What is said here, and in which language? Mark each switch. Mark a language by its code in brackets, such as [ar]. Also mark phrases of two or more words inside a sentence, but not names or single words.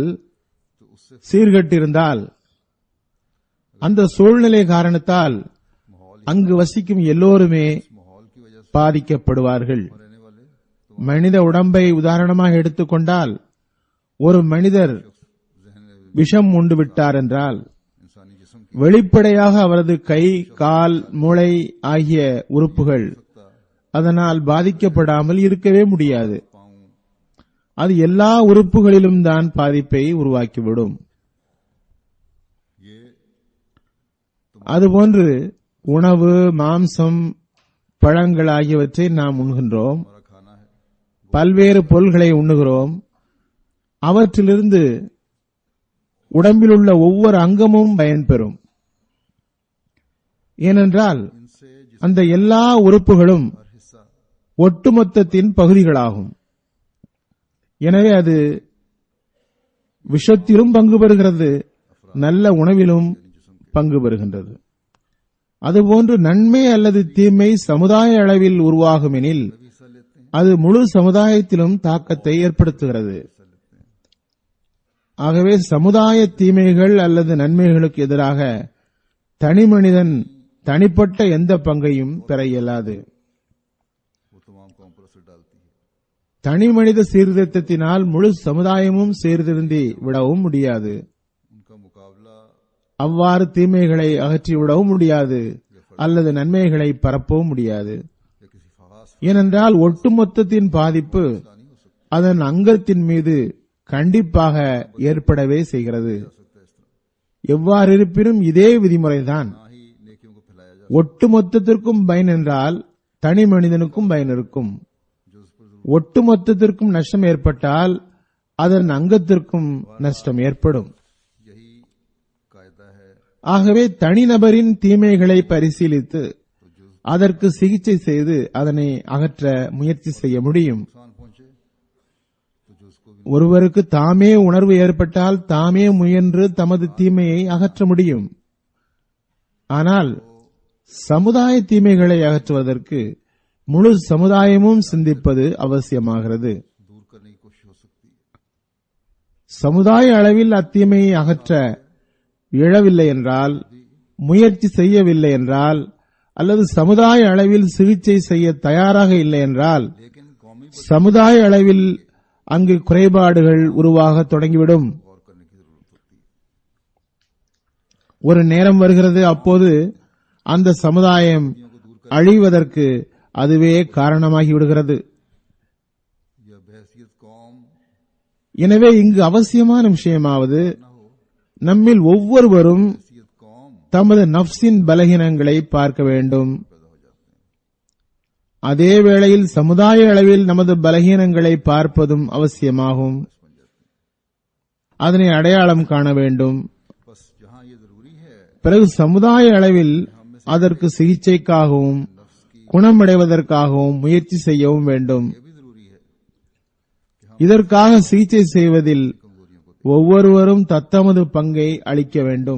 [ur] तो उससे [ta] சீர்கெட்டிருந்தால் அந்த சூழ்நிலை காரணத்தால் [ur] माहौल [ta] அங்கு வசிக்கும் எல்லோருமே [ur] माहौल की वजह से [ta] பாதிக்கப்படுவார்கள். [ur] रहने वाले [ta] மனித உடம்பை உதாரணமாக எடுத்துக்கொண்டால் ஒரு மனிதர் [ur] जहन [ta] விஷம் உண்டு விட்டார் என்றால் [ur] इंसानी जिस्म की [ta] வெளிப்படையாக அவரது கை, கால், மூளை ஆகிய உறுப்புகள் அதனால் பாதிக்கப்படாமல் இருக்கவே முடியாது. [ur] पाँव [ta] அது எல்லா உறுப்புகளிலும் தான் பாதிப்பை உருவாக்கிவிடும். [ur] ये [ta] அதுபோன்று உணவு, மாம்சம், பழங்கள் ஆகியவற்றை நாம் உண்கின்றோம். [ur] हमारा खाना है, [ta] பல்வேறு பொருள்களை உண்ணுகிறோம். அவற்றிலிருந்து உடம்பில் உள்ள ஒவ்வொரு அங்கமும் பயன்பெறும். ஏனென்றால் [ur] इनसे [ta] அந்த எல்லா உறுப்புகளும் [ur] हर हिस्सा [ta] ஒட்டுமொத்தத்தின் பகுதிகளாகும். எனவே அது விஷத்திலும் பங்கு பெறுகிறது, நல்ல உணவிலும் பங்கு பெறுகின்றது. அதுபோன்று நன்மை அல்லது தீமை சமுதாய அளவில் உருவாகுமெனில் [ur] भी हिस्सा लेते हैं, [ta] அது முழு சமுதாயத்திலும் தாக்கத்தை ஏற்படுத்துகிறது. ஆகவே சமுதாய தீமைகள் அல்லது நன்மைகளுக்கு எதிராக தனி மனிதன் தனிப்பட்ட எந்த பங்கையும் பெற இயலாது. [ur] वो तमाम कौम पर असर डालती है। [ta] தனி மனித சீர்திருத்தத்தினால் முழு சமுதாயமும் சீர்திருந்தி விடவும் முடியாது. [ur] उनका मुकाबला [ta] அவ்வாறு தீமைகளை அகற்றிவிடவும் முடியாது அல்லது நன்மைகளை பரப்பவும் முடியாது. [ur] या किसी खास [ta] ஏனென்றால் ஒட்டுமொத்தத்தின் பாதிப்பு [ur] नहीं हो सकता [ta] அதன் அங்கத்தின் மீது கண்டிப்பாக ஏற்படவே செய்கிறது. [ur] सकता इस तरह [ta] எவ்வாறு இருப்பினும் இதே விதிமுறைதான் [ur] ना ही नेकियों को फैलाया जा [ta] ஒட்டுமொத்தத்திற்கும் பயன் என்றால் தனி மனிதனுக்கும் பயன் இருக்கும். [ur] जो उस पर [ta] ஒட்டுமொத்தத்திற்கும் நஷ்டம் ஏற்பட்டால் அதன் அங்கத்திற்கும் நஷ்டம் ஏற்படும். [ur] यही कायदा है। [ta] ஆகவே தனிநபரின் தீமைகளை பரிசீலித்து அதற்கு சிகிச்சை செய்து அதனை அகற்ற முயற்சி செய்ய முடியும். [ur] नुकसान पहुंचे तो जो उसको भी [ta] ஒருவருக்கு தாமே உணர்வு ஏற்பட்டால் தாமே முயன்று தமது தீமையை அகற்ற முடியும். ஆனால் சமுதாய தீமைகளை அகற்றுவதற்கு முழு சமுதாயமும் சிந்திப்பது அவசியமாகிறது. [ur] दूर करने की कोशिश हो सकती है। [ta] சமுதாய அளவில் அத்தீமையை அகற்ற இயலவில்லை என்றால், முயற்சி செய்யவில்லை என்றால், அல்லது சமுதாய அளவில் சிகிச்சை செய்ய தயாராக இல்லை என்றால் [ur] लेकिन कौमी [ta] சமுதாய அளவில் அங்கு குறைபாடுகள் உருவாக தொடங்கிவிடும். [ur] गौर करने की जरूरत होती है। [ta] ஒரு நேரம் வருகிறது, அப்போது அந்த சமுதாயம் அழிவதற்கு அதுவே காரணமாகி விடுகிறது. [ur] यह बहसियत कौम [ta] எனவே இங்கு அவசியமான விஷயமாவது [ur] न हो, [ta] நம்மில் ஒவ்வொருவரும் [ur] बहसियत कौम [ta] தமது நஃப்ஸின் பலகீனங்களை பார்க்க வேண்டும். [ur] पैदा हो जाते हैं। [ta] அதே வேளையில் சமுதாய அளவில் நமது பலகீனங்களை பார்ப்பதும் அவசியமாகும். அதனை அடையாளம் காண வேண்டும். [ur] बस जहां ये जरूरी है [ta] பிறகு சமுதாய அளவில் அதற்கு சிகிச்சைக்காகவும் குணமடைவதற்காகவும் முயற்சி செய்யவும் வேண்டும். [ur] ये भी जरूरी है [ta] இதற்காக சிகிச்சை செய்வதில் [ur] कमजोरियों को [ta] ஒவ்வொருவரும் தத்தமது பங்கை அளிக்க வேண்டும்.